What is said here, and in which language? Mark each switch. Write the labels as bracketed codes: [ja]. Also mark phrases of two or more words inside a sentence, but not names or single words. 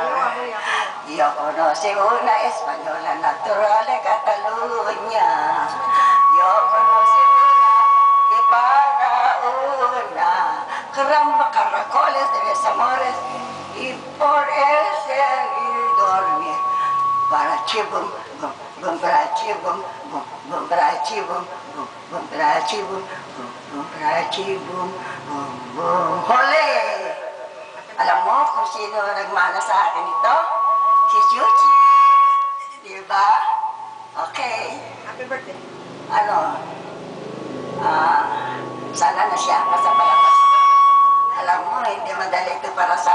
[es] Yo conocí una española natural de Cataluña. Yo conocí una y para una caramba caracoles de mis amores y por ese ir dormir para chibum, bum, bum, para chibum, bum, bum, para chibum, bum, bum, para chibum, bum, bum, para chibum, bum, bum, hole! [tl] Alam mo kung sino nagmana sa akin ito? Si Chuchi. Di ba? Okay. [en] Happy birthday. [tl] Ano? Sana na siya sa palabas. Alam mo, hindi madali ito para sa